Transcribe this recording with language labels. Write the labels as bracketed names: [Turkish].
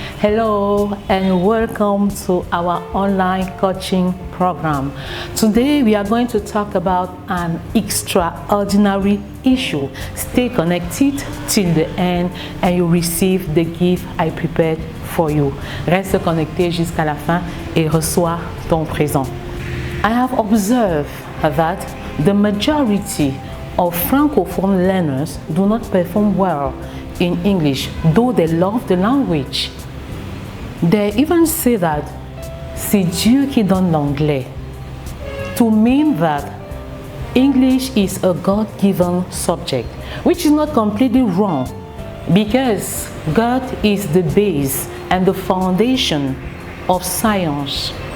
[English] Hello and welcome to our online coaching program. Today we are going to talk about an extraordinary issue. Stay connected till the end and you receive the gift I prepared for you. [French] Reste connecté jusqu'à la fin et reçois ton présent. [English] I have observed that the majority of Francophone learners do not perform well in English, though they love the language. They even say that [French] c'est Dieu qui donne l'anglais, [English] to mean that English is a God-given subject, which is not completely wrong, because God is the base and the foundation of science.